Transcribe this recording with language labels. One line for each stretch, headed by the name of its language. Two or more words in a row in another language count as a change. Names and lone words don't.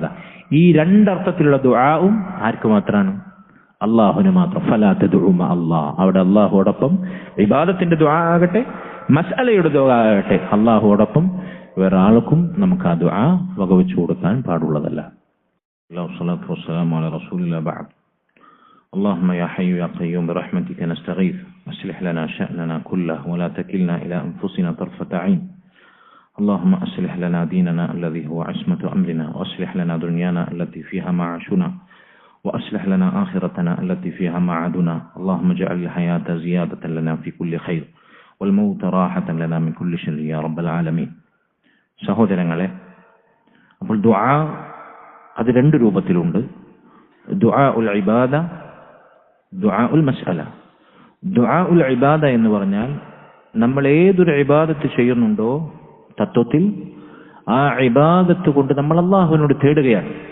Malayalam: ഈ 2 അർത്ഥത്തിലുള്ള ദുആവും ആർക്ക് മാത്രമാണ്? അള്ളാഹുവിന് മാത്രം.
Arabic: فلا تدع مع الله,
Malayalam: അവിടെ അള്ളാഹുവോടൊപ്പം ഇബാദത്തിന്റെ ദുആ ആകട്ടെ, മസ്അലയുടെ ദുആ ആകട്ടെ, അള്ളാഹുവോടൊപ്പം വേറെ ആൾക്കും നമുക്ക് ആ ദുആ വകവെച്ചു കൊടുക്കാൻ പാടുള്ളതല്ല.
Arabic: والصلاة والسلام على رسول الله بعد. اللهم يا حي يا قيوم برحمتك نستغيث أصلح لنا شأننا كله ولا تكلنا إلى أنفسنا طرفة عين. اللهم أصلح لنا ديننا الذي هو عصمة أمرنا وأصلح لنا دنيانا التي فيها معاشنا وأصلح لنا آخرتنا التي فيها معادنا. اللهم اجعل الحياة زيادة لنا في كل خير والموت راحة لنا من كل شر يا رب العالمين.
Malayalam: സഹോദരങ്ങളെ, അപ്പോൾ ദുആ അത് 2 രൂപത്തിലുണ്ട്.
Arabic: دعاء العبادة، دعاء المسألة. دعاء العبادة
Malayalam: എന്ന് പറഞ്ഞാൽ നമ്മൾ ഏതൊരു ഇബാദത്ത് ചെയ്യുന്നുണ്ടോ തത്വത്തിൽ ആ ഇബാദത്ത് കൊണ്ട് നമ്മൾ അള്ളാഹുവിനോട് തേടുകയാണ്.